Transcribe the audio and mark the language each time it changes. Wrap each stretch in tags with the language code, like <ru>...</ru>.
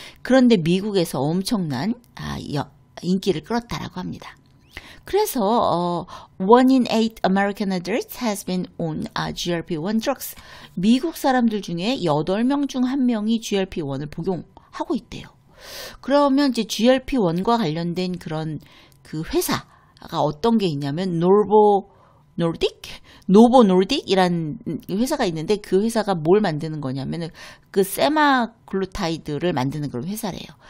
<ko>그런데 미국에서 엄청난 인기를 끌었다라고 합니다. 그래서</ko> <en>1 in 8 American adults has been on GLP-1 drugs.</en> <ko>미국 사람들 중에 8명 중 1명이 GLP-1을 복용하고 있대요. 그러면 이제 GLP-1과 관련된 그런 그 회사가 어떤 게 있냐면 노보 노르딕이라는 회사가 있는데, 그 회사가 뭘 만드는 거냐면은 그 세마글루타이드를 만드는 그런 회사래요.</ko>